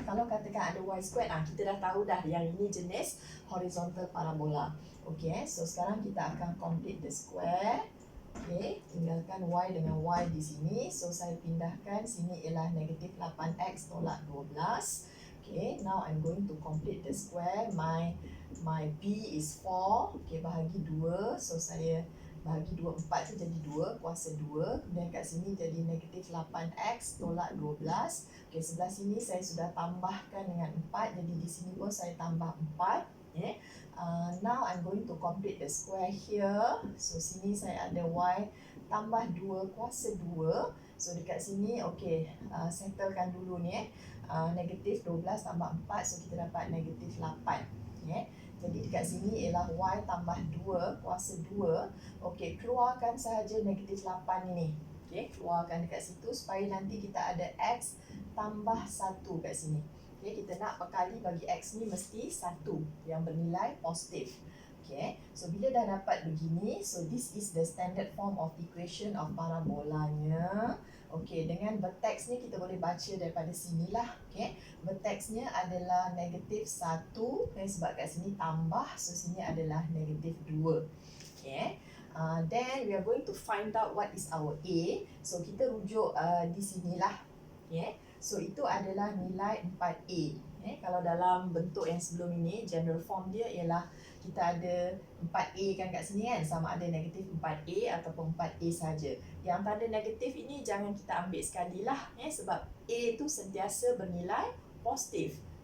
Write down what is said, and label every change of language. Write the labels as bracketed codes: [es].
[ms] Kalau katakan ada y squared, kita dah tahu dah yang ini jenis horizontal parabola. [en] Okay, so [ms] sekarang kita akan [en] complete the square. [ms] Okay, tinggalkan y dengan y di sini. So saya pindahkan, sini ialah negatif 8x tolak 12. [en] Okay, now I'm going to complete the square. My b is 4. Okay, [ms] bahagi 2. So saya bahagi 2, 4 tu jadi 2, kuasa 2. Kemudian kat sini jadi negatif 8x tolak 12. Okay, sebelah sini saya sudah tambahkan dengan 4. Jadi di sini pun saya tambah 4. Okay. [en] Now I'm going to complete the square here. [ms] So sini saya ada y tambah 2 kuasa 2. So dekat sini, okay, settlekan dulu ni. Negatif 12 tambah 4, so kita dapat negatif 8. Okay. Jadi dekat sini ialah y tambah 2 kuasa 2. Okay, keluarkan sahaja negatif 8 ini. Okay, keluarkan dekat situ supaya nanti kita ada x tambah 1 kat sini. Okay, kita nak perkali bagi x ni mesti 1 yang bernilai positif. [en] Okay, so [ms] bila dah dapat begini, [en] so this is the standard form of equation of parabolanya. [ms] Okay, dengan vertex ni kita boleh baca daripada sinilah. Okay, vertexnya adalah negatif 1, sebab kat sini tambah, so sini adalah negatif 2. [en] Okay, then we are going to find out what is our A. [ms] So kita rujuk di sinilah. Okay, so itu adalah nilai 4A. Kalau dalam bentuk yang sebelum ini, general form dia ialah kita ada 4A kan kat sini kan, sama ada negatif 4A ataupun 4A saja. Yang tanda negatif ini jangan kita ambil sekali lah, sebab A tu sentiasa bernilai positif.